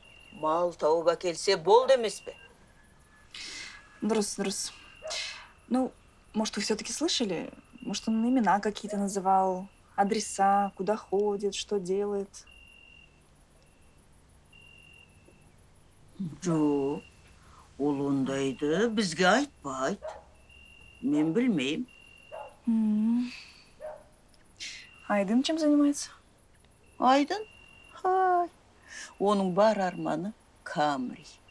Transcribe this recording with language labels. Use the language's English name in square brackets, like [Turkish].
[Kazakh] Мал тауып әкелсе болды емес пе? Дұрыс, дұрыс. [Russian] Ну, может, вы все-таки слышали? Может, он имена какие-то называл, адреса, куда ходит, что делает? [Kazakh] Жоқ, ол ондайды бізге айтпайды. Мен білмеймін. [Russian] Айдын чем занимается? [Kazakh] Айдын? Хай. Оның бар арманы Камри.